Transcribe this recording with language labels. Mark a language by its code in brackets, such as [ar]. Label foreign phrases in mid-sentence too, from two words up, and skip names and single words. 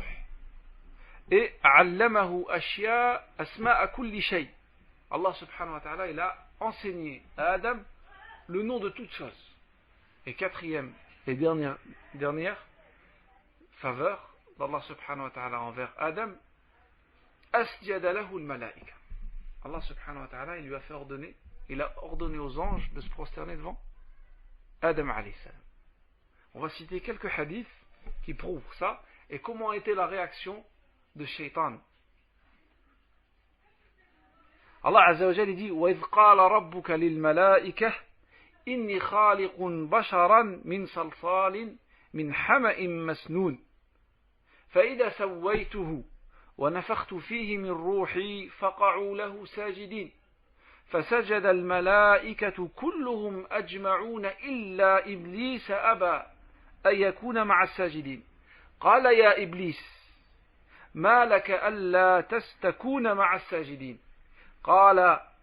[ar] Et علمه أشياء أسماء كل شيء الله سبحانه وتعالى, [fr] il a enseigné à Adam le nom de toutes choses. Et quatrième et dernière faveur d'Allah subhanahu wa ta'ala envers Adam, [ar] أسجد له الملائكة الله سبحانه وتعالى, [fr] il lui a fait ordonner, il a ordonné aux anges de se prosterner devant Adam [ar] عليه السلام. [fr] On va citer quelques hadiths qui prouvent ça et comment a été la réaction de Shaitan. [ar] الله عز وجل dit وَإِذْ قَالَ رَبُّكَ لِلْمَلَائِكَةِ إِنِّي خَالِقٌ بَشَرًا مِنْ صَلْصَالٍ مِنْ حَمَإٍ مَسْنُونٍ فَإِذَا سَوَّيْتُهُ وَنَفَخْتُ فِيهِ مِنْ رُوحِي فَقَعُوا لَهُ سَاجِدِينَ فسجد الملائكة كلهم أجمعون إلا إبليس أبى أن يكون مع الساجدين قال يا إبليس ما لك ألا تكون مع الساجدين قال